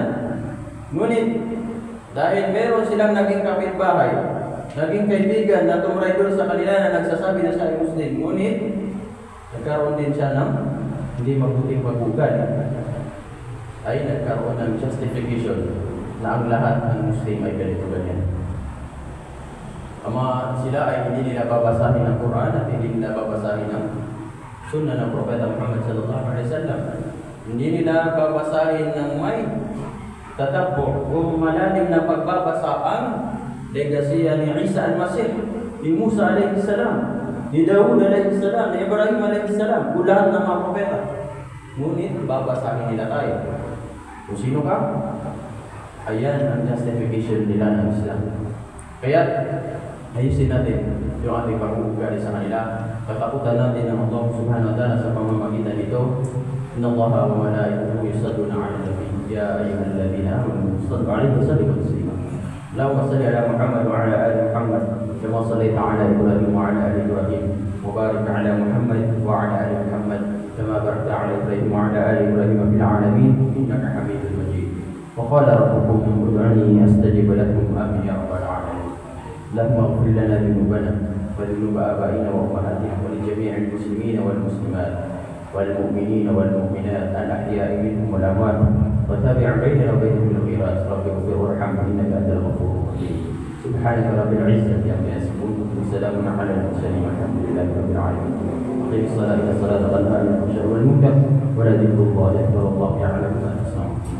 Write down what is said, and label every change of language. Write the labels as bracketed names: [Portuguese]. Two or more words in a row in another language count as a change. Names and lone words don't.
[Filipino] Ngunit, dahil meron silang naging kapitbahay, naging kaibigan na tumuray doon sa kanila na nagsasabi na siya ay Muslim, ngunit, nagkaroon din siya ng hindi mabuting pag-ugali, ay nagkaroon ng justification na ang lahat ng Muslim ay ganito ganyan. Sila ay hindi nila babasahin ng Quran at hindi nila babasahin ng Sunnah ng Propeta Muhammad [Arabic] صلى الله عليه وسلم. [Filipino] Hindi nila babasahin ng may tatabbo o malalim na pagbabasa ang legasiya ni Isa al-Masih, ni Musa [Arabic] عليه السلام, [Filipino] ni Dawud [Arabic] عليه السلام, [Filipino] ni Ibrahim [Arabic] عليه السلام, [Filipino] lahat ng mga propeta. Ngunit babasahin nila tayo. Kung sino ka? Ayan ang justification nila ng Islam. Kaya ayusin natin yung ating pag-uugali sa kanila. Katakutan natin ng Allah [Arabic] سبحانه وتعالى [Filipino] sa pamamagitan nito. [Arabic] إن الله وملائكته يصلون على النبي يا أيها الذين آمنوا صلوا عليه وسلموا تسليما. اللهم صل على محمد وعلى آل محمد كما صليت على إبراهيم وعلى آل إبراهيم وبارك على محمد وعلى آل محمد كما باركت على إبراهيم وعلى آل إبراهيم في العالمين إنك حميد مجيد. وقال ربكم ادعوني أستجب لكم آمين يا رب العالمين. اللهم اغفر لنا ذنوبنا وذنوب آبائنا وأمهاتنا ولجميع المسلمين والمسلمات والمؤمنين والمؤمنات الأحياء منهم والأموات وتابع بيننا وبينهم بالخيرات رب اغفر وارحم إنك أنت الغفور الرحيم سبحانك رب العزة عما يصفون وسلام على المرسلين والحمد لله رب العالمين أقم الصلاة إن الصلاة تنهى عن الفحشاء والمنكر ولذكر الله أكبر والله يعلم ما تصنعون